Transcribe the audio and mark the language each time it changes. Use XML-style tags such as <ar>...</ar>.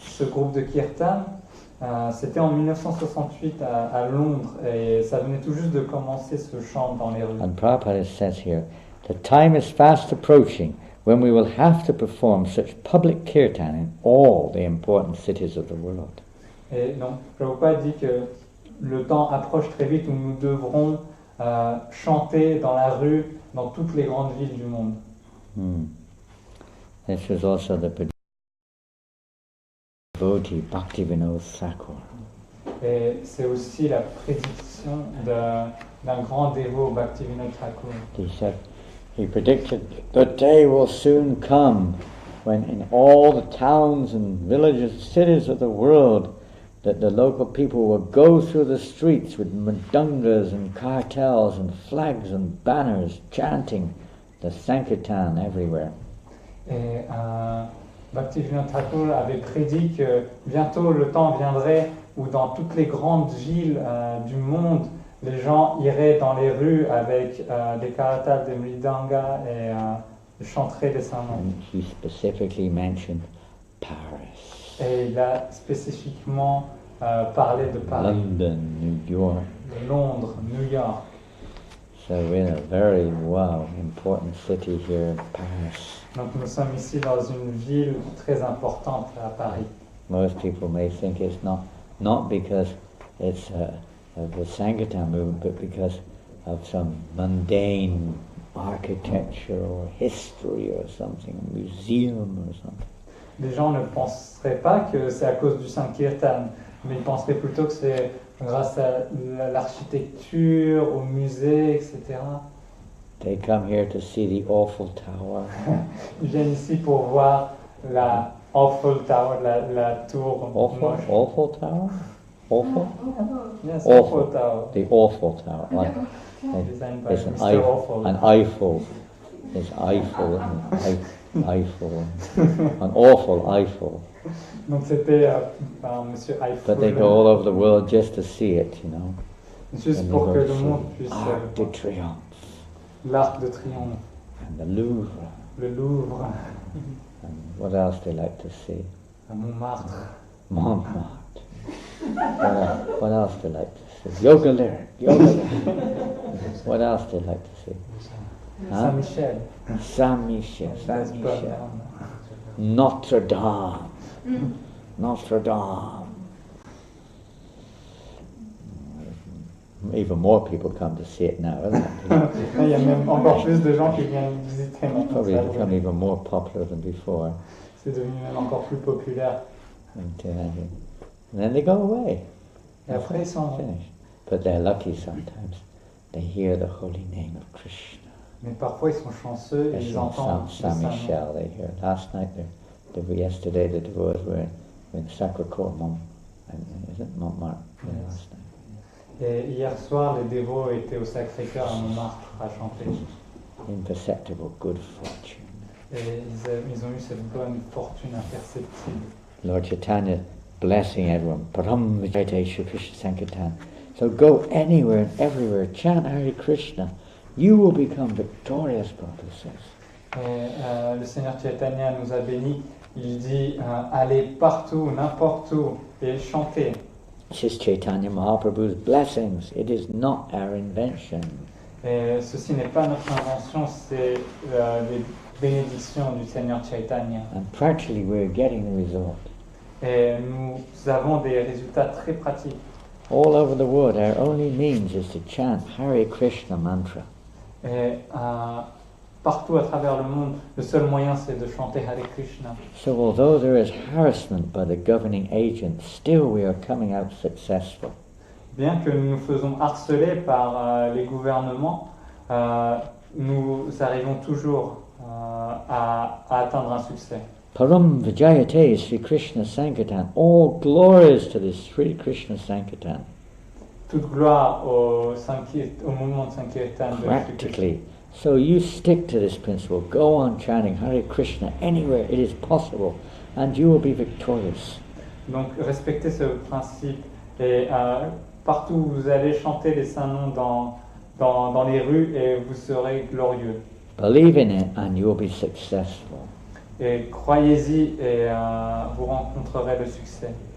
<fr>ce groupe de kirtan C'était en 1968 à Londres et ça venait tout juste de commencer ce chant dans les rues.</fr> <en>And Prabhupada says here, the time is fast approaching when we will have to perform such public kirtan in all the important cities of the world.</en> <fr>Et donc Prabhupada dit que le temps approche très vite où nous devrons chanter dans la rue dans toutes les grandes villes du monde.</fr> <en>This is also the devotee Bhaktivinoda Thakur.</en> <fr>Et c'est aussi la prédiction d'un grand dévot, Bhaktivinoda Thakur.</fr> <en>He said, he predicted the day will soon come when in all the towns and villages, cities of the world, that the local people will go through the streets with mridangas and cartels and flags and banners chanting the Sankirtan everywhere.</en> <fr>Et Bhaktivinoda Thakur avait prédit que bientôt le temps viendrait où dans toutes les grandes villes du monde, les gens iraient dans les rues avec des karatas, des mridangas et chanteraient des saints noms.</fr> <en>And he specifically mentioned Paris,</en> <fr>Et il a spécifiquement parlé de Paris,</fr> <en>London, New York.</en> <fr>de Londres, New York.</fr> <en>So we're in a very, important city here, Paris.</en> <fr>Donc nous sommes ici dans une ville très importante à Paris.</fr> <en>Most people may think it's not because it's of the Sankirtan movement, but because of some mundane architecture or history or something, a museum or something.</en> <fr>Les gens ne penseraient pas que c'est à cause du Sankirtan, mais ils penseraient plutôt que c'est grâce à l'architecture, au musée, etc.</fr> <en>They come here to see the Awful Tower.</en> <fr>Ils viennent ici pour voir la Awful Tower, la tour moche.</fr> <en>Awful Tower? Awful? Yes, Awful. Awful Tower. The Awful Tower. Like, Designed by it's Mr. Awful. an Eiffel. It's Eiffel. Eiffel. An awful Eiffel.</en> <fr>Donc c'était par Monsieur Eiffel.</fr> <en>But they go all over the world just to see it,</en> <fr>Juste</fr> <en>And</en> <fr>pour</fr> <en>they</en> <fr>que</fr> <en>go</en> <fr>le</fr> <en>to</en> <fr>monde</fr> <en>see</en> <fr>puisse Arc de Triomphe l'Arc de Triomphe,</fr> <en>and the Louvre.</en> <fr>le Louvre,</fr> <en>And what else they like to see?</en> <fr>à Montmartre. Montmartre.</fr> <en>What else they like to see? Yoga lyric. What else they like to see? Huh?</en> <fr>Saint-Michel. Saint-Michel. Saint-Michel. Notre-Dame. Notre-Dame.</fr> <en>Even more people come to see it now, isn't it?</en> <fr>Il y a même encore plus de gens qui viennent visiter</fr> <en>It's probably</en> <fr>Notre-Dame.</fr> <en>become even more popular than before.</en> <fr>C'est devenu même encore plus populaire.</fr> <en>And then they go away.</en> <fr>Et après ils sont...</fr> <en>Finished. But they're lucky sometimes. They hear the holy name of Krishna.</en> <fr>Mais parfois ils sont chanceux et ils entendent le Saint Saint-Nom.</fr> <en>Michel. They hear. Last night, yesterday, the devotees were in Sacré-Cœur, is it Montmartre? Yeah, last night.</en> <fr>Et hier soir, les dévots étaient au Sacré-Cœur à Montmartre à chanter.</fr> <en>Imperceptible good fortune.</en> <fr>Et ils ont eu cette bonne fortune imperceptible.</fr> <en>Lord Chaitanya blessing everyone.</en> <sa>Param Vijayate Shri Krishna Sankirtan.</sa> <en>So go anywhere and everywhere, chant Hare Krishna. You will become victorious, Prabhupada says.</en> <fr>Et le Seigneur Chaitanya nous a bénis. Il dit allez partout, n'importe où et chantez.</fr> <en>This is Chaitanya Mahaprabhu's blessings. It is not our invention.</en> <fr>Et ceci n'est pas notre invention, c'est les bénédictions du Seigneur Chaitanya.</fr> <en>And practically we're getting the result.</en> <fr>Et nous avons des résultats très pratiques.</fr> <en>All over the world, our only means is to chant Hare Krishna mantra.</en> <fr>Et partout à travers le monde, le seul moyen c'est de chanter Hare Krishna.</fr> <en>So although there is harassment by the governing agent, still we are coming out successful.</en> <fr>Bien que nous nous faisons harceler par les gouvernements, nous arrivons toujours à atteindre un succès.</fr> <sa>Param Vijayate Sri Krishna Sankirtan.</sa> <en>All glories to this Sri Krishna Sankirtan.</en> <fr>Toute gloire au mouvement de Sankirtan de Shri Krishna.</fr> <en>Practically. So you stick to this principle. Go on chanting Hare Krishna anywhere it is possible, and you will be victorious.</en> <fr>Donc respectez ce principe et partout où vous allez chanter les saints noms dans les rues et vous serez glorieux.</fr> <en>Believe in it and you will be successful.</en> <fr>Et croyez-y et vous rencontrerez le succès.</fr>